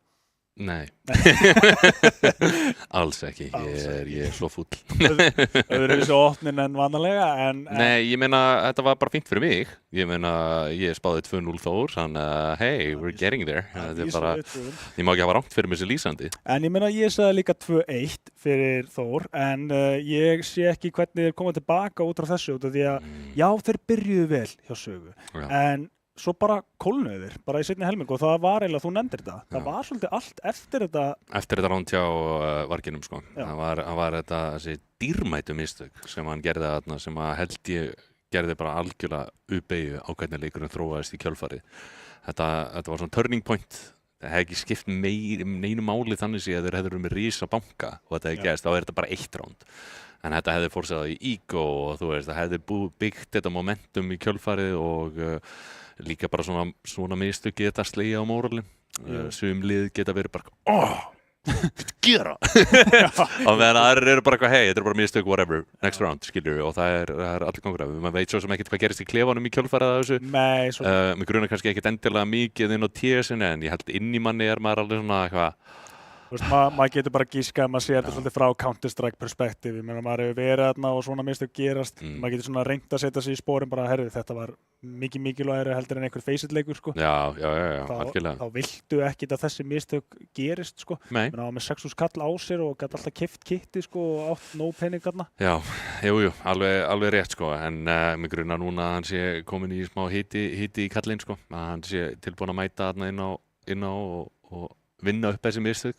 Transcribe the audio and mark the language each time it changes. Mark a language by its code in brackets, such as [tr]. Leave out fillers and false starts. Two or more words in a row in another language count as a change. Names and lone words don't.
[is] Nei, alls ekki, ég er svo fúll. Það verið svo opnin en vanalega en... Nei, ég meina, þetta var bara fínt fyrir mig. Ég meina, ég spáði 2-0 Þór, þannig að [en] hey, we're getting there. [is] Þetta er bara, ég má ekki hafa rangt fyrir mig sem lýsandi. En ég meina, ég sagði líka 2-1 fyrir Þór, en ég sé ekki hvernig þeir koma tilbaka út á þessu, út af því að, já, þeir byrjuðu vel hjá Sögu, en svo bara kólnuðu þeir, bara í seinni helmingu og það var eiginlega, þú nefndir þetta, það var svolítið allt eftir þetta. Eftir þetta ránt hjá Varginum, sko. Það var þetta, þessi dýrmætu mistök sem hann gerði þarna, sem að held ég gerði bara algjörlega uppeigju á hvernig leikurinn þróaðist í kjölfarið. Þetta var svona [en] turning point. [is] Það hefði ekki skipt neinu máli þannig sé að þeir hefðu með risa banka og þetta hefði gerst, þá er þetta bara 1 ránd. En þetta hefði fórsæðað í ego og þú veist, það hefði byggt þetta momentum í kjölfarið og líka bara svona mistök geta slegið á móralin Sum lið geta verið bara gera og meðan aðrir eru bara hey, þetta er bara mistök, [en] whatever, next round, [is] skilur og það er allir gangur af, maður veit svo sem ekkert hvað gerist í klefanum í kjölfarið af þessu. Nei, svo Mig grunar kannski ekkert endilega mikið inn á TS-inu en ég held inn í manni er maður alveg svona eitthvað. Þú veist, maður getur bara gískað að maður sé þetta svolítið frá Counter-Strike perspektífi. Maður hefur verið þarna og svona mistök gerast. Maður getur svona reynt að setja sig í sporin bara, herðu, þetta var mikilvægari heldur en einhver face-it-leikur, sko. Já, algjörlega. Þá viltu ekkit að þessi mistök gerist, sko. Nei. Menn á með 6.000 kall á sér og gæti alltaf keypt kitti, sko, og átt nóg pening þarna. Já, jú, alveg rétt, sko. En mig grunar núna að hann sé komin í smá hiti í kallinn, sko. Að hann sé tilbúin að mæta þarna inn á og vinna upp þessi mistök.